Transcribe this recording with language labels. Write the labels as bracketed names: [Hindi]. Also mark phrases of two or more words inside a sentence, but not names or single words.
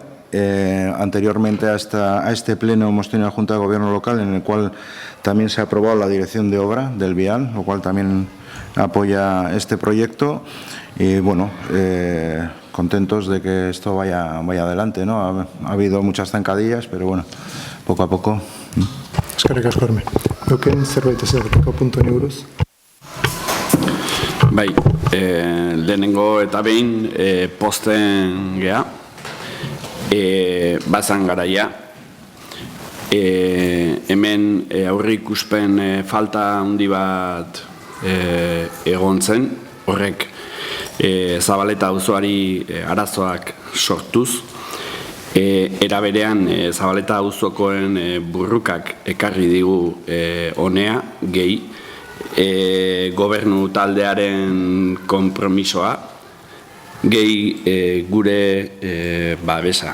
[Spanish] Anteriormente a este pleno hemos tenido la Junta de Gobierno local en el cual también se ha aprobado la dirección de obra del vial, lo cual también apoya este proyecto y contentos de que esto vaya adelante, ¿no? Ha habido muchas zancadillas, pero poco a poco. [Basque] Eskerrik asko, Herme. Euken zerbait esateko puntuen buruz? Bai, lehenengo eta behin posten gea, bazan garaia. Hemen aurreikuspen falta handi bat egon zen, horrek Zabaleta auzoari arazoak sortuz, Era berean, Zabaleta auzokoen burrukak ekarri digu honea, gehi, gobernu taldearen konpromisoa, gehi gure babesa.